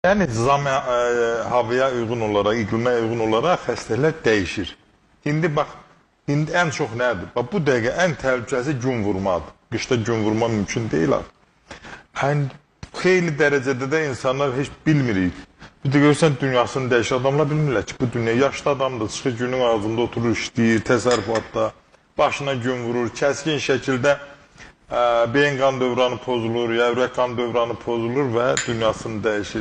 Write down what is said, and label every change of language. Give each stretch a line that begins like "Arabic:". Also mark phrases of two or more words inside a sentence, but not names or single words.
Turkish: Yani havaya uygun olarak, iklime uygun olarak
Azerbaijani: xəstələr dəyişir. İndi bak, indi en çok nədir? Bak, bu dəqiqə en təhlükəsi gün vurmadır. Qışda gün vurma
Turkish: mümkün değil artık.
Azerbaijani: Yani xeyli dərəcədə də insanlar heç bilmirik. Bir de görsən dünyasını dəyişir. Adamlar bilmirlər ki, bu dünya yaşlı adamdır. Çıxır günün ağzında oturur, işləyir, təsərrüfatda. Başına gün vurur, kəskin şəkildə beyin qan dövranı pozulur, ya ürək qan dövranı pozulur və dünyasını dəyişir.